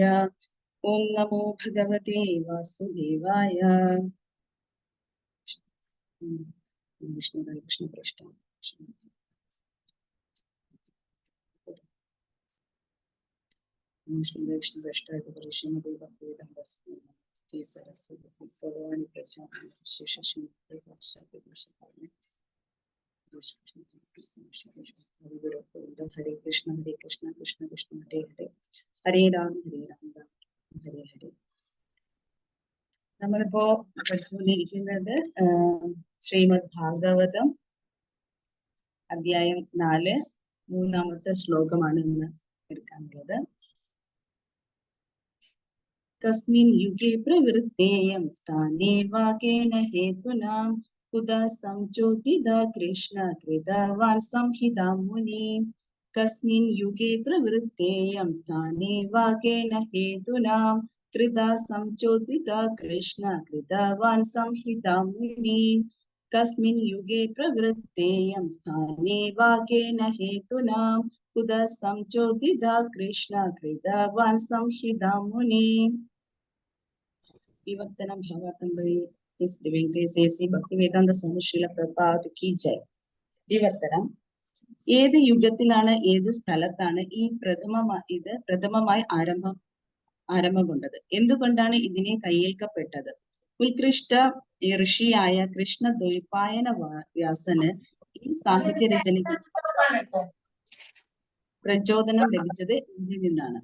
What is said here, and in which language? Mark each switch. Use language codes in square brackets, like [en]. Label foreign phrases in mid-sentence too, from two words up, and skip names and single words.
[sa] ഓം നമോ ഭഗവതേ വാസുദേവായ. വിഷ്ണു കൃഷ്ണ പൃഷ്ഠ വിഷ്ണു പൃഷ്ഠ सरस्वती भगवान हरे कृष्ण कृष्ण कृष्ण हरे हरे हरे राम राम हरे हरे. [ml] നമ്മളിപ്പോ പഠിച്ചുകൊണ്ടിരിക്കുന്നത് ശ്രീമദ് ഭാഗവതം അധ്യായം 4 മൂന്നാമത്തെ ശ്ലോകമാണ് ഇന്ന് എടുക്കാനുള്ളത്. [sa] कस्मिन् युगे प्रवृत्तेयं स्थाने वा केन हेतुना कुतः संचोदिता कृष्ण कृतवान् संहितां मुनि. कस्मिन् युगे प्रवृत्तेयं स्थाने वा केन हेतुना कृतः संचोदिता कृष्ण कृतवान् संहितां मुनि. कस्मिन् युगे प्रवृत्तेयं स्थाने वा केन हेतुना कुतः संचोदिता कृष्ण कृतवान् संहितां मुनि. विवर्तन भावार्थं His Divine Grace A.C. [hi] Bhaktivedanta Swami Srila Prabhupada की जय. [ml] വിവർത്തനം. ഏത് യുഗത്തിലാണ് ഏത് സ്ഥലത്താണ് ഈ പ്രഥമമായി ആരംഭം കൊണ്ടത്? എന്തുകൊണ്ടാണ് ഇതിനെ കയ്യേൽക്കപ്പെട്ടത്? ഉത്കൃഷ്ട ഋഷിയായ കൃഷ്ണ ദ്വൈപായന വ്യാസന് ഈ സാഹിത്യ രചനയ്ക്ക് പ്രചോദനം ലഭിച്ചത് ഇതിൽ നിന്നാണ്.